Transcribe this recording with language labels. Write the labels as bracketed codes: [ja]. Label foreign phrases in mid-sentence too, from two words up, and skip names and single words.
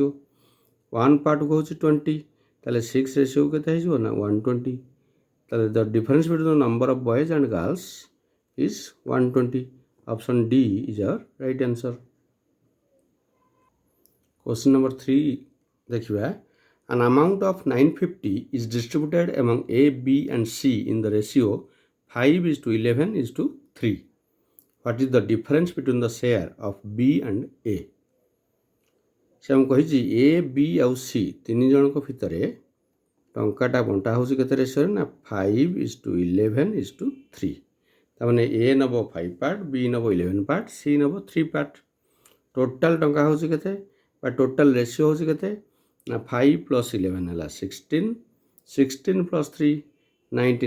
[or] 1 ପାର୍ଟକୁ ହେଉଛି 20, ତାହେଲେ 6 ରେସିଓକୁ କେତେ ହେଇଯିବ ନା 120। [en] ତାହେଲେ the difference between the number of boys and girls is 120. option D is our right answer. question number 3 ଦେଖିବା। An amount of 950 is distributed among A, B and C in the ratio 5:11:3. What is the difference between the share of B and A? [or] ସେ ଆମକୁ କହିଛି A, B ଆଉ C ତିନି ଜଣଙ୍କ ଭିତରେ ଟଙ୍କାଟା ବଣ୍ଟା ହେଉଛି କେତେ ରେସିଓରେ ନା 5:11:3। ତାମାନେ A ନେବ 5 ପାର୍ଟ, B ନେବ 11 ପାର୍ଟ, C ନେବ 3 ପାର୍ଟ। ଟୋଟାଲ୍ ଟଙ୍କା ହେଉଛି କେତେ ବା [en] total ratio [or] ହେଉଛି କେତେ ନା 5 + 11 ହେଲା 16, 16 + 3 19।